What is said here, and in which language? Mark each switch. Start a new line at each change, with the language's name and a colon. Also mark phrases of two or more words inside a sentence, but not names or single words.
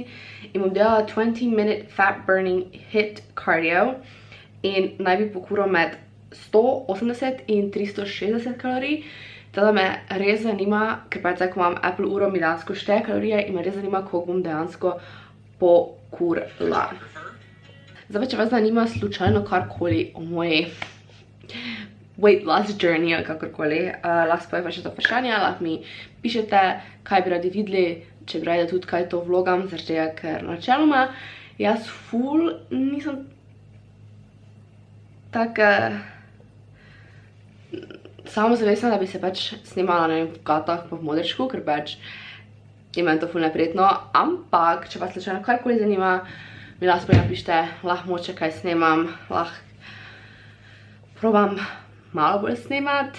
Slovenian: In bom delala
English: 20-minute fat burning HIIT cardio
Slovenian: in naj bi pokuril med 180 in 360 kalorij. Teda me res zanima, ker pač zdaj, ko imam Apple uro, mi dejansko šteje kalorije in me res zanima, koliko bom dejansko pokurila. Zdaj pa, če vas zanima slučajno karkoli o moji
English: weight loss journey
Slovenian: ali kakorkoli, lahko povem še to vprašanje, lahko mi pišete, kaj bi radi videli, če bi radi tudi kaj to vlogam, zaradi tega, ker načeloma jaz ful nisem tako samozavestna, da bi se pač snimala na v gatah pa v modrčku, ker pač je meni to ful neprijetno, ampak če vas slučajno karkoli zanima, mi lahko napišite, lahko moče kaj snemam, lahko probam malo bolj snemati.